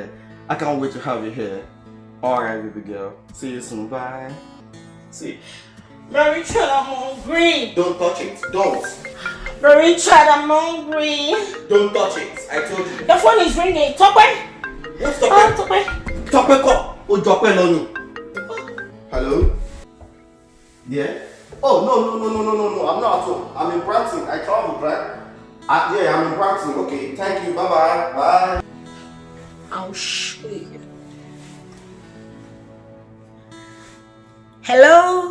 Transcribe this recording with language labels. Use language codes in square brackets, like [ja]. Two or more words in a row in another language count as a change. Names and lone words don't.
[en] I can't wait to have you here. Alright, baby girl. See you soon. Bye. See. Richard, I'm hungry. Don't touch it. Don't. Richard, I'm hungry. Don't touch it. I told you. The phone is ringing. Tope. What's Oh, Tope? Tope. [yo] Tope ko. O Tope loni. [en] Hello? Yeah? Oh, no. I'm not at home. I'm in Brampton. I traveled, right? Yeah, I'm in Brampton. Okay, thank you. Bye-bye. Bye. I'll show you. Hello?